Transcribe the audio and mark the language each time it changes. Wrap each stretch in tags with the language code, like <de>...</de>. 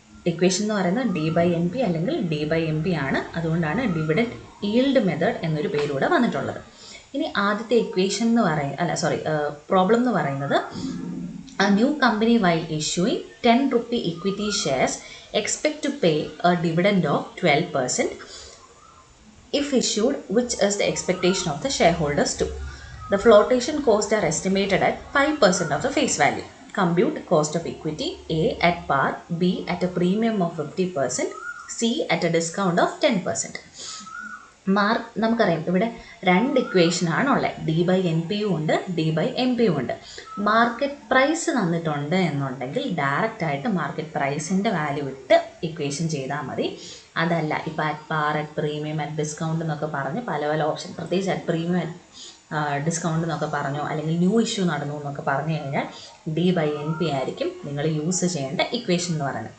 <ml>Equation എന്ന് പറയുന്നത് D/NP അല്ലെങ്കിൽ D/MP ആണ്. അതുകൊണ്ടാണ് ഡിവിഡൻഡ് ഈൽഡ് മെത്തേഡ് എന്നൊരു പേരൂടെ വന്നിട്ടുള്ളത്. ഇനി ആദ്യത്തെ ഇക്വേഷൻ എന്ന് പ്രോബ്ലം എന്ന് പറയുന്നത്</ml> <en>a new company while issuing 10 rupee equity shares expect to pay a dividend of 12% if issued, which is the expectation of the shareholders too. The flotation costs are estimated at 5% of the face value. Compute cost of equity A at par, B at a premium of 50%, C at a discount of 10%.</en> <ml>നമുക്കറിയാം ഇവിടെ 2 ഇക്വേഷനാണ് ഉള്ളത്. D/NPയും ഉണ്ട്, D/MPയും ഉണ്ട്. Market price തന്നിട്ടുണ്ട് എന്നുണ്ടെങ്കിൽ direct ആയിട്ട് market പ്രൈസിൻ്റെ value ഇട്ട് equation ചെയ്താൽ മതി. അതല്ല ഇപ്പോൾ at par, at premium, at discount എന്നൊക്കെ പറഞ്ഞ് പല പല ഓപ്ഷൻ, പ്രത്യേകിച്ച് അറ്റ് പ്രീമിയം, ഡിസ്കൗണ്ട് എന്നൊക്കെ പറഞ്ഞോ അല്ലെങ്കിൽ ന്യൂ ഇഷ്യൂ നടന്നു എന്നൊക്കെ പറഞ്ഞു കഴിഞ്ഞാൽ D/NP ആയിരിക്കും നിങ്ങൾ യൂസ് ചെയ്യേണ്ട ഇക്വേഷൻ എന്ന് പറയുന്നത്.</ml>